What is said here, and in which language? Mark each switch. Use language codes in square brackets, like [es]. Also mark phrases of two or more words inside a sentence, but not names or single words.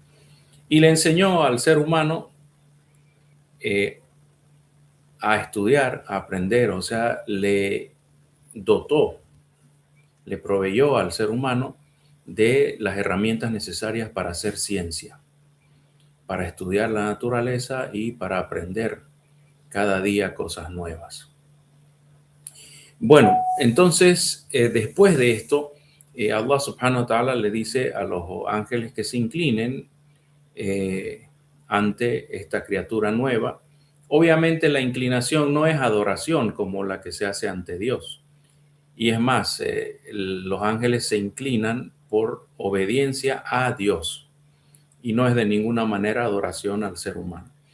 [es] Y le enseñó al ser humano eh, a estudiar, a aprender, o sea, le dotó, le proveyó al ser humano de las herramientas necesarias para hacer ciencia, para estudiar la naturaleza y para aprender cada día cosas nuevas. Bueno, entonces, después de esto, [ar] الله سبحانه وتعالى [es] le dice a los ángeles que se inclinen ante esta criatura nueva. Obviamente la inclinación no es adoración como la que se hace ante Dios. Y es más, los ángeles se inclinan por obediencia a Dios y no es de ninguna manera adoración al ser humano.